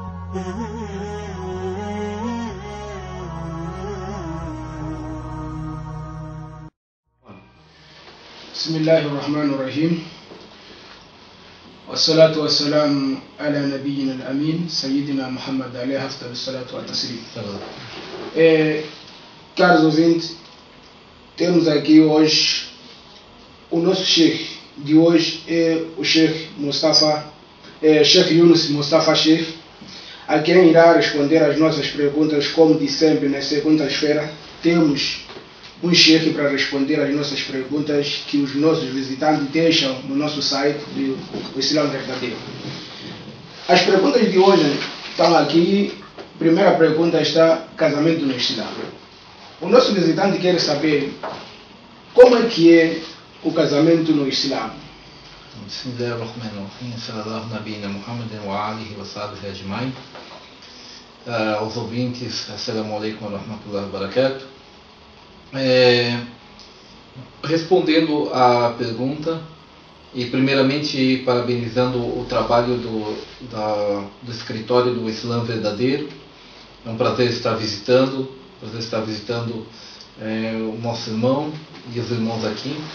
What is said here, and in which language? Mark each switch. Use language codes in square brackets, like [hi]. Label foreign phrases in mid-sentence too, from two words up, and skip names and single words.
[ar] Bismillahirrahmanirrahim. والصلاة والسلام على نبينا الأمين سيدنا محمد عليه أفضل الصلاة والتسليم. [pt] Caros ouvintes, temos aqui hoje o nosso Sheikh de hoje, é o Sheikh Mustafa, Sheikh Yunus Mustafa Sheikh, a quem irá responder as nossas perguntas, como de sempre, nas segundas-feiras. Temos um Sheikh para responder as nossas perguntas que os nossos visitantes deixam no nosso site do Islã Verdadeiro. As perguntas de hoje estão aqui. A primeira pergunta está: casamento no Islã. O nosso visitante quer saber como é que é o casamento no Islã. [ar] بسم الله الرحمن الرحيم. صلى الله نبينا محمد وآله وصحبه أجمعين. [pt] Aos ouvintes, [ar] السلام عليكم ورحمة الله وبركاته. [pt] Respondendo à pergunta, e primeiramente parabenizando o trabalho do escritório do Islã Verdadeiro. É um prazer estar visitando, o nosso irmão e os irmãos aqui.